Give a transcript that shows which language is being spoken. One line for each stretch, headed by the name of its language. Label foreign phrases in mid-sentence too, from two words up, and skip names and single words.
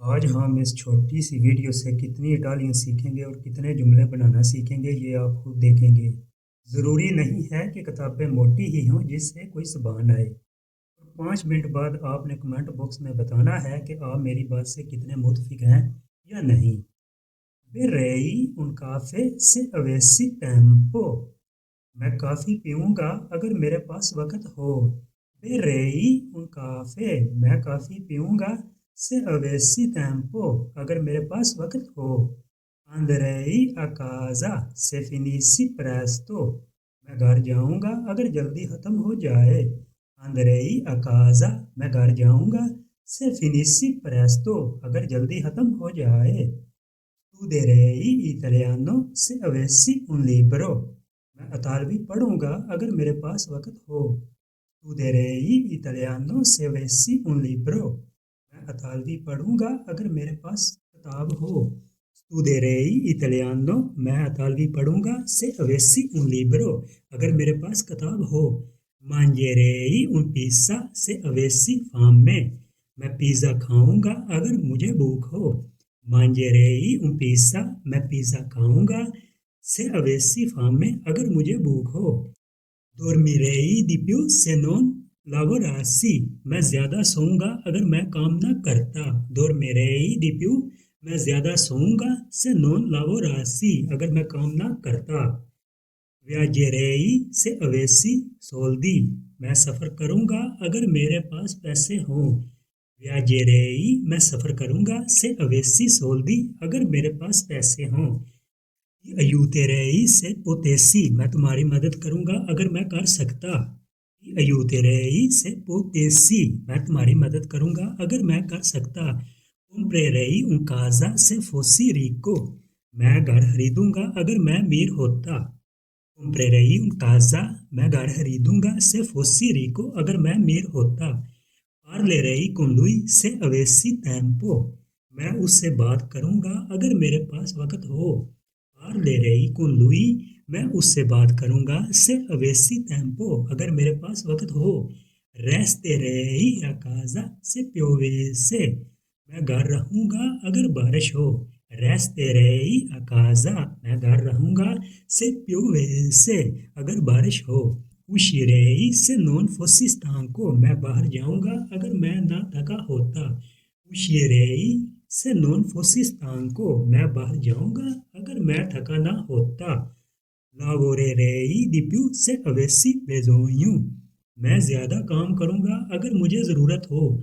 Urdu: آج ہم اس چھوٹی سی ویڈیو سے کتنی اٹالین سیکھیں گے اور کتنے جملے بنانا سیکھیں گے یہ آپ خود دیکھیں گے۔ ضروری نہیں ہے کہ کتابیں موٹی ہی ہوں جس سے کوئی زبان آئے۔ 5 منٹ بعد آپ نے کمنٹ باکس میں بتانا ہے کہ آپ میری بات سے کتنے متفق ہیں یا نہیں۔
Italian: Berrei un caffè se avessi tempo۔
Urdu: میں کافی پیوں گا اگر میرے پاس وقت ہو۔
Italian: Berrei un caffè،
Urdu: میں کافی پیوں گا
Italian: se avessi tempo،
Urdu: اگر میرے پاس وقت ہو۔
Italian: Andrei a casa se finissi presto،
Urdu: میں گھر جاؤں گا اگر جلدی ختم ہو جائے۔
Italian: Andrei a casa،
Urdu: میں گھر جاؤں گا
Italian: se finissi presto،
Urdu: اگر جلدی ختم ہو جائے۔
Italian: Studierei italiano se avessi un libro،
Urdu: میں اطالوی پڑھوں گا اگر میرے پاس وقت ہو۔
Italian: Studierei italiano se avessi un libro،
Urdu: میں اطالوی پڑھوں گا اگر میرے پاس کتاب ہو۔
Italian: Studierei italiano،
Urdu: میں اطالوی پڑھوں گا
Italian: se avessi un libro،
Urdu: اگر میرے پاس کتاب ہو۔
Italian: Mangerei un pizza se avessi fame،
Urdu: میں پیزا کھاؤں گا اگر مجھے بھوک ہو۔
Italian: Mangerei un pizza،
Urdu: میں پیزا کھاؤں گا
Italian: se avessi fame،
Urdu: اگر مجھے بھوک ہو۔
Italian: Dormirei di più se non lavorassi،
Urdu: میں زیادہ سوؤں گا اگر میں کام نہ کرتا۔
Italian: Dormirei di più،
Urdu: میں زیادہ سوؤں گا
Italian: se non lavorassi،
Urdu: اگر میں کام نہ کرتا۔
Italian: Viaggerei se avessi soldi،
Urdu: میں سفر کروں گا اگر میرے پاس پیسے ہوں۔
Italian: Viaggerei،
Urdu: میں سفر کروں گا
Italian: se avessi soldi،
Urdu: اگر میرے پاس پیسے ہوں۔
Italian: Aiuterei se potessi،
Urdu: میں تمہاری مدد کروں گا اگر میں کر سکتا۔
Italian: Aiuterei se potessi،
Urdu: میں تمہاری مدد کروں گا اگر میں کر سکتا۔
Italian: Comprerei un casa se fossi ricco،
Urdu: میں گھر خریدوں گا اگر میں امیر ہوتا۔
Italian: Comprerei un casa،
Urdu: میں گھر خریدوں گا
Italian: se fossi ricco،
Urdu: اگر میں امیر ہوتا۔
Italian: Parlerei con lui se avessi tempo،
Urdu: میں اس سے بات کروں گا اگر میرے پاس وقت ہو۔
Italian: Parlerei con lui،
Urdu: میں اس سے بات کروں گا
Italian: se avessi tempo،
Urdu: اگر میرے پاس وقت ہو۔
Italian: Resterei a casa se piovesse،
Urdu: میں گھر رہوں گا اگر بارش ہو۔
Italian: Resterei a casa،
Urdu: میں گھر رہوں گا
Italian: se piovesse،
Urdu: اگر بارش ہو۔
Italian: Uscirei se non fossi stanco،
Urdu: میں باہر جاؤں گا اگر میں نہ تھکا ہوتا۔
Italian: Uscirei se non fossi stanco،
Urdu: میں باہر جاؤں گا اگر میں تھکا نہ ہوتا۔
Italian: Lavorerei di più se avessi bisogno،
Urdu: میں زیادہ کام کروں گا اگر مجھے ضرورت ہو۔